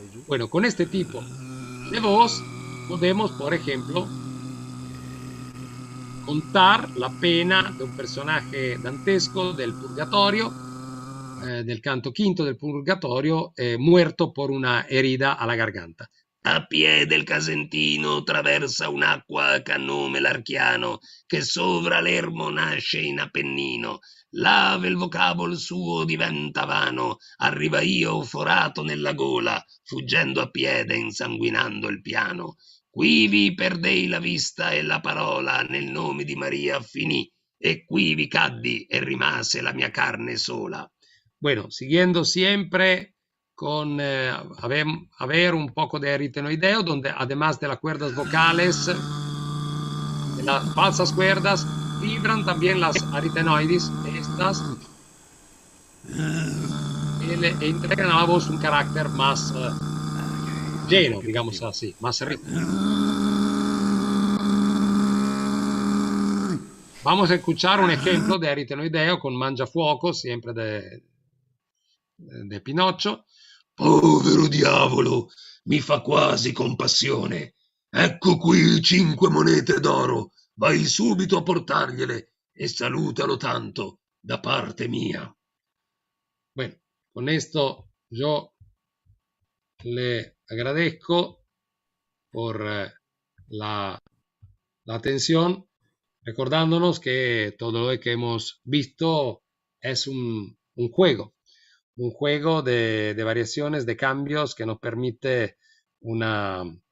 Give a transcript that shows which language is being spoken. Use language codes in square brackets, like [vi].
[es] Bueno, con este tipo de voz podemos, por ejemplo, contar la pena de un personaje dantesco del Purgatorio, del canto quinto del Purgatorio, muerto por una herida a la garganta. [it] A pie del Casentino traversa un'acqua che ha nome l'Archiano, che sovra l'ermo nasce in Appennino. Lave il vocabolo suo diventa vano, arriva io forato nella gola, fuggendo a piede insanguinando il piano. Quivi perdei la vista e la parola, nel nome di Maria finì, e quivi caddi e rimase la mia carne sola. [es] Bueno, siguiendo siempre con haber un poco de aritenoideo, donde además de las cuerdas vocales, de las falsas cuerdas, vibran también las aritenoides, estas, e entregan a la voz un carácter más lleno, digamos así, más rico. Vamos a escuchar un ejemplo de aritenoideo con Mangiafuoco, siempre de Pinocchio. [it] Povero diavolo, mi fa quasi compassione. Ecco qui 5 monete d'oro, vai subito a portargliele e salutalo tanto da parte mia. [es] Bueno, con esto yo le agradezco por la atención, recordándonos que todo lo que hemos visto es un juego de variaciones, de cambios, que nos permite una